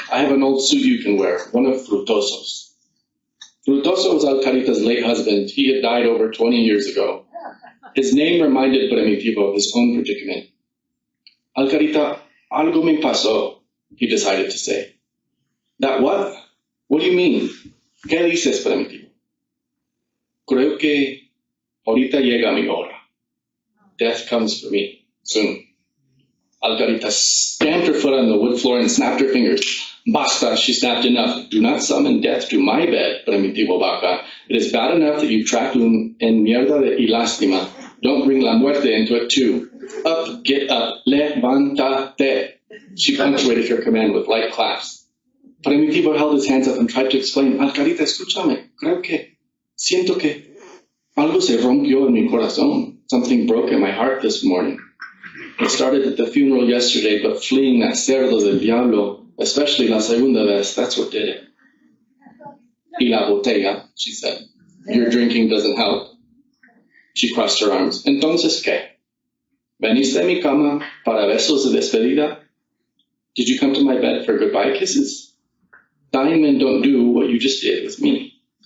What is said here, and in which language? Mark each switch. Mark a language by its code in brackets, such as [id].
[en] I have an old suit you can wear, one of Frutoso's. Frutoso was Alcarita's late husband. He had died over 20 years ago. His name reminded Primitivo of his own predicament. Alcarita, [es] algo me pasó, [en] he decided to say. That what? What do you mean? [es] ¿Qué dices, Primitivo? Creo que ahorita llega mi hora. [en] Death comes for me, soon. Alcarita stamped her foot on the wood floor and snapped her fingers. [es] Basta, [en] she snapped, enough. Do not summon death to my bed, Primitivo Vaca. It is bad enough that you trapped [es] un en mierda de y lástima. [en] Don't bring [es] la muerte [en] into it too. Up, get up, [es] levántate. [en] She punctuated her command with light claps. Primitivo held his hands up and tried to explain. [es] Alcarita, escúchame. Siento que algo se rompió en mi corazón. [en] Something broke in my heart this morning. It started at the funeral yesterday, but fleeing that [es] cerdo del diablo, [en] especially [es] la segunda vez, [en] that's what did it. [es] Y la botella, [en] she said. Your drinking doesn't help. She crossed her arms. [es] Entonces, ¿qué? ¿Veniste a mi cama para besos de despedida? [en] Did you come to my bed for goodbye kisses? Dying men don't do what you just did with me.